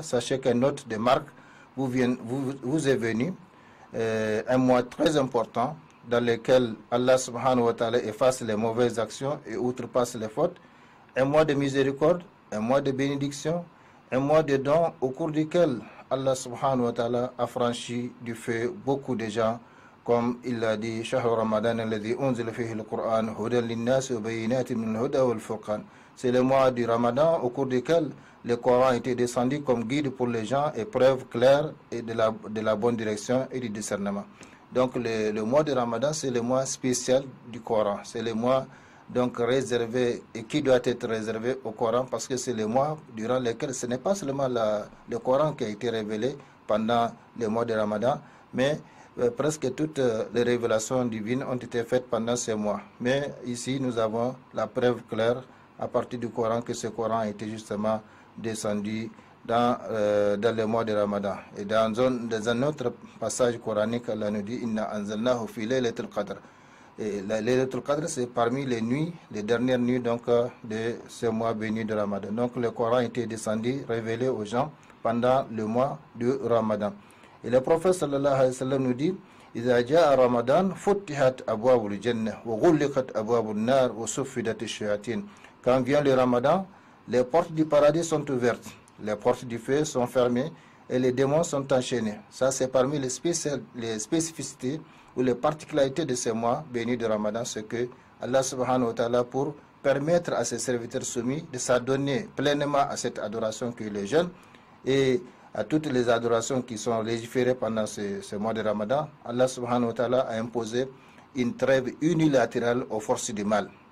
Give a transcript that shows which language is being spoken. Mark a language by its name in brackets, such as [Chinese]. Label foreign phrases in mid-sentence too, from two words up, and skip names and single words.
[French] Sachez qu'un autre de marque vous est venu, un mois très important, dans lequel Allah [Arabic] سبحانه وتعالى [French] efface les mauvaises actions et outrepasse les fautes, un mois de miséricorde, un mois de bénédiction, un mois de dons au cours duquel Allah [Arabic] سبحانه وتعالى [French] a franchi du feu beaucoup de gens, comme il l'a dit, [Arabic] شهر رمضان الذي أنزل فيه القرآن هدى للناس وبينات من الهدى والفرقان. [French] C'est le mois du Ramadan au cours duquel le Coran était descendu comme guide pour les gens et preuve claire et de la bonne direction et du discernement. Donc le mois de Ramadan, c'est le mois spécial du Coran. C'est le mois donc réservé et qui doit être réservé au Coran parce que c'est le mois durant lequel ce n'est pas seulement le Coran qui a été révélé pendant le mois de Ramadan, mais presque toutes les révélations divines ont été faites pendant ces mois. Mais ici, nous avons la preuve claire à partir du Coran que ce Coran a été justement descendu dans le mois de Ramadan. Et dans un autre passage coranique, Allah nous dit [Arabic] إنا أنزلناه في ليلة القدر. [French] Et la [Arabic] ليلة القدر, [French] c'est parmi les nuits, les dernières nuits donc, de ce mois béni de Ramadan. Donc le Coran était descendu, révélé aux gens pendant le mois de Ramadan. Et le prophète [Arabic] صلى الله عليه وسلم [French] nous dit [Arabic] إذا جاء رمضان فتحت أبواب الجنة وغلقت أبواب النار وصفدت الشياطين. [French] Quand vient le Ramadan, les portes du paradis sont ouvertes. Les portes du feu sont fermées et les démons sont enchaînés. Ça, c'est parmi les spécificités ou les particularités de ce mois béni de Ramadan, ce que Allah [Arabic] سبحانه وتعالى, [French] pour permettre à ses serviteurs soumis de s'adonner pleinement à cette adoration que le jeûne et à toutes les adorations qui sont légiférées pendant ce mois de Ramadan, Allah [Arabic] سبحانه وتعالى [French] a imposé une trêve unilatérale aux forces du mal.